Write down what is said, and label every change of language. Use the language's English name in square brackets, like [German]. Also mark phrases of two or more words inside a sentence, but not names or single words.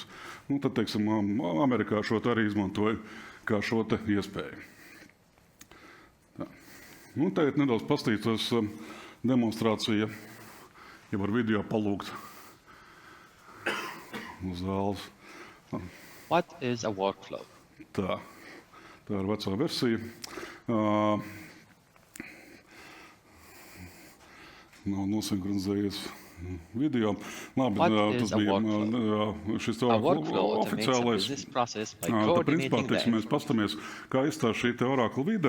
[Latvian] Tad, teiksim, Amerikā šo arī izmantoja kā šo iespēju. Tagad nedaudz pastītos demonstrācija, ja var video palūgt uz zāles. [English] What is a workflow? [Latvian] Tā ir vecā versija. Nav nosinhronizējies video. Labi, tas bija šis oficiālais. Principā, teiksim, mēs pastamies, kā izstāsta šī Oracle vide.